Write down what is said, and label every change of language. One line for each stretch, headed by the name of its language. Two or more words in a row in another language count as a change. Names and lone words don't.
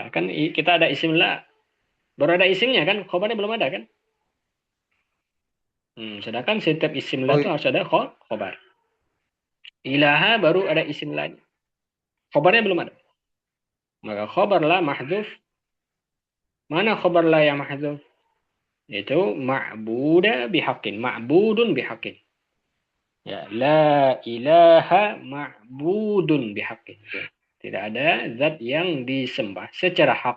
Indonesian: Kan kita ada
Arabic: اسم لا.
Indonesian: Baru ada isimnya kan, khobarnya belum ada kan? Sedangkan setiap
Arabic: اسم لا
Indonesian: Oh itu iya. harus ada khobar. Ilaha baru ada
Arabic: اسم لا.
Indonesian: Khobarnya belum ada. Maka
Arabic: خبر لا محذوف
Indonesian: Mana khabar la yang mahdzuf?
Arabic: Itu معبودا بحق، معبود بحق. Ya, لا إله معبود بحق.
Indonesian: Tidak ada zat yang disembah secara hak.